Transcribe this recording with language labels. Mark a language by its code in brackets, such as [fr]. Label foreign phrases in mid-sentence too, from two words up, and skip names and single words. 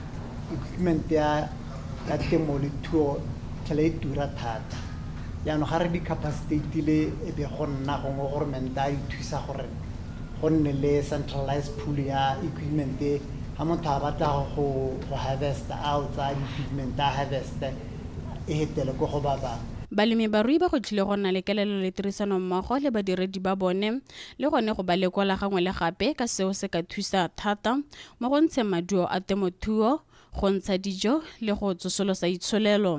[tn] Equipment ya temothuo tlhela e tura thata yaanong ga re di-capacitile e be go nna gongwe government a ithusa gore go nne le [en] centralized pool [tn] ya equipment ha motho a batla go harvest a tsa equipment a harvest e hetele go go ba bang. Balemi barui ba go tlile go nna le kelelo le tirisano mmogo le badiredi ba bone le gone go ba lekola gangwe le gape ka seo se ka thusa thata mo go ntsheng maduo a temothuo go ntsha dijo le go tsosolosa itsholelo.